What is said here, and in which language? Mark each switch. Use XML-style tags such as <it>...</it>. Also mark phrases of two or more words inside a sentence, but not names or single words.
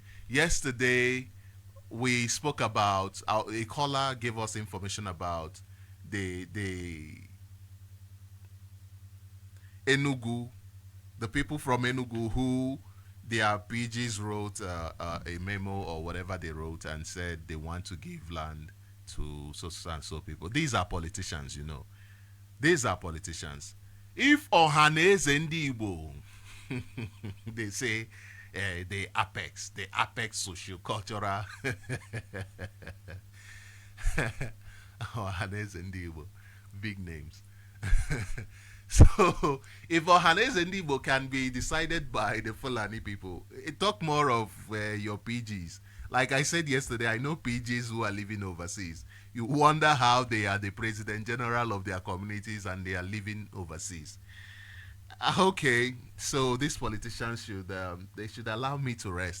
<en>Yesterday, we spoke about, a caller gave us information about the Enugu, the people from Enugu who their PGs wrote a memo or whatever they wrote and said they want to give land to so and so people. These are politicians, you know. These are politicians. If Ohaneze Ndi Igbo, they say the apex socio-cultural Ohaneze Ndi Igbo, big names. So if Ohaneze Ndi Igbo can be decided by the Fulani people, talk more of your PGs. Like I said yesterday, I know PGs who are living overseas. You wonder how they are the president general of their communities and they are living overseas. Okay, so these politicians should they should allow me to rest.</en>